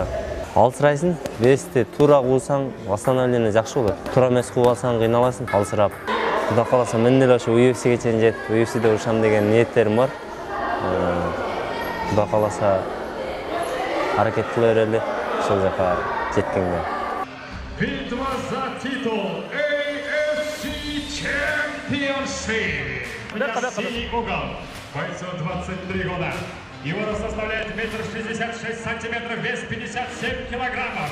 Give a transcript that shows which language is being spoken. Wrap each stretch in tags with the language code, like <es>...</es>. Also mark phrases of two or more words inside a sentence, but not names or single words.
<ky>Алсырайсың, вести туура куусаң, восстановление жакшы болот. Туура эмес кууп алсаң кыйналасың, алсырап. Кудай кааласа мен деле ошо UFC'ге чейин жетип, UFC'де урушам деген ниеттерим бар. Кудай кааласа аракет кыла берели, ошол жака жеткенге.</ky> <ru>Битва за титул AFC Championship. Синий угол. Бойцу 23 года. Его рост составляет 1,66 сантиметров, вес 57 килограммов.</ru>